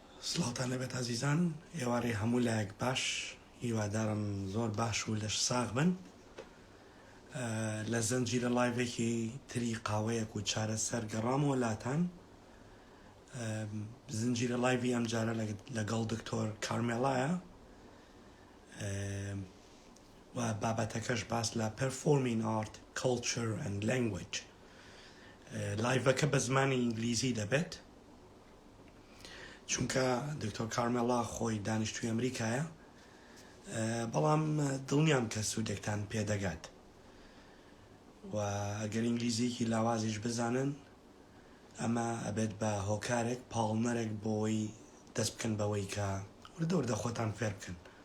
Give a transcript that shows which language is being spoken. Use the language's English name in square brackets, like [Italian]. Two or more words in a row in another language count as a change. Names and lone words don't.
[Central Kurdish] سڵاوتان لەبێت عزیزان ئێوارەی هەموو لایەک باش هیوادارم زۆر باش و لەش ساغ بن لە زەنجیرە لایڤێکی تری قاوەیەک و چارەسەر گەڕامەوە لاتان زنجیرە لایڤی ئەم جارە لەگەڵ دکتۆر کارمێلایە و بابەتەکەش باس لە [English] performing art, culture and language [Central Kurdish] لایڤەکە بە زمانی ئینگلیزی دەبێت چونکە دکتۆر کارمێلا خۆی دانیشتووی ئەمریکایە بەڵام دڵنیام کە سوودێکتان پێدەگات و ئەگەر ئینگلیزیکی لاوازیش بزانن ئەمە ئەبێت بە هۆکارێک پاڵنەرێک بۆی دەست بکەن بەوەی کە وردە وردە خۆتان فێر بکەن